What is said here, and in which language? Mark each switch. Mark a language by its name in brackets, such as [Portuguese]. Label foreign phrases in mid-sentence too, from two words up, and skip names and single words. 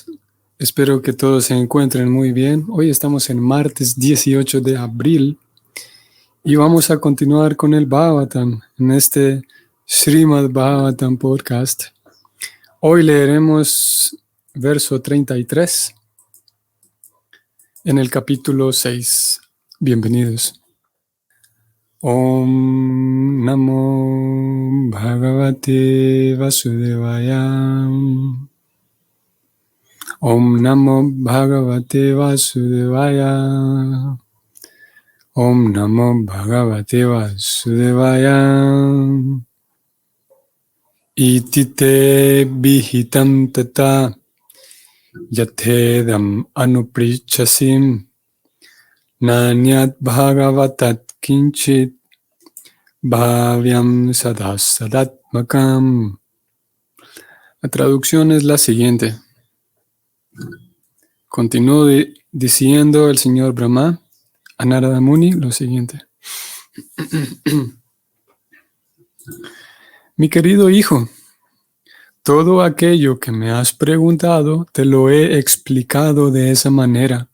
[Spanish] Espero que todos se encuentren muy bien. Hoy estamos en martes 18 de abril y vamos a continuar con el Bhagavatam en este Srimad Bhagavatam podcast. Hoy leeremos verso 33 en el capítulo 6. Bienvenidos. [Sanskrit] Om Namo Bhagavate Vasudevaya. Om Namo Bhagavate Vasudevaya. Om Namo Bhagavate Vasudevaya. Iti te vihitam tata yathedam anuprichasim nanyat bhagavatat kinchit bhavyam sadasadatmakam. [Spanish] La traducción es la siguiente. Continuó diciendo el señor Brahma a Narada Muni lo siguiente. Mi querido hijo, todo aquello que me has preguntado te lo he explicado de esa manera.